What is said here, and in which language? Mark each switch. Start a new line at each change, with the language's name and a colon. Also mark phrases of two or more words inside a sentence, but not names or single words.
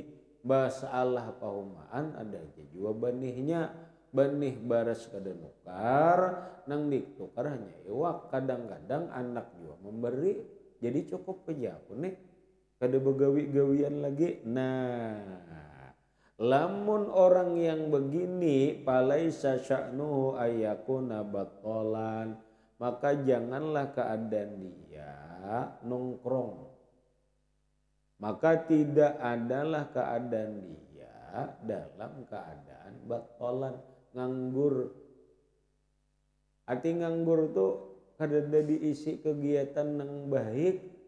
Banjar: Basalah pahumaan ada aja jua banihnya, banih baras kada nukar, nang ditukar hanya iwak. Kadang-kadang anak jua memberi, jadi cukup aja aku nih kada begawi-gawian lagi. Nah lamun orang yang begini
Arabic: فليس شأنه أن يكون بطالا,
Indonesian: maka janganlah keadaan dia nongkrong, maka tidak adalah keadaan dia dalam keadaan batolan nganggur.
Banjar: Arti nganggur tuh kada diisi kegiatan yang baik.